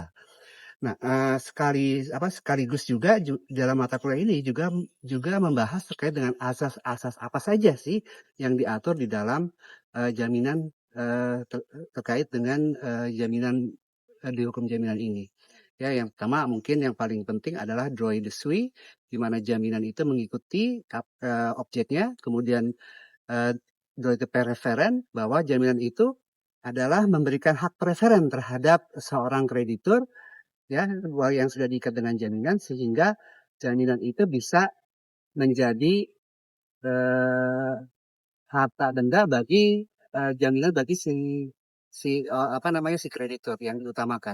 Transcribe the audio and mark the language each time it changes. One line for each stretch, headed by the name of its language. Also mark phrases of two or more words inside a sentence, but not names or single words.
Indonesian: Nah, sekaligus juga dalam mata kuliah ini juga membahas terkait dengan asas-asas apa saja sih yang diatur di dalam jaminan terkait dengan jaminan di hukum jaminan ini. Ya, yang pertama mungkin yang paling penting adalah
French: droit de suit,
Indonesian: di mana jaminan itu mengikuti objeknya, kemudian
French: droit de préférence
Indonesian: bahwa jaminan itu adalah memberikan hak preferen terhadap seorang kreditur ya yang sudah diikat dengan jaminan sehingga jaminan itu bisa menjadi harta benda bagi jaminan bagi si kreditur yang diutamakan.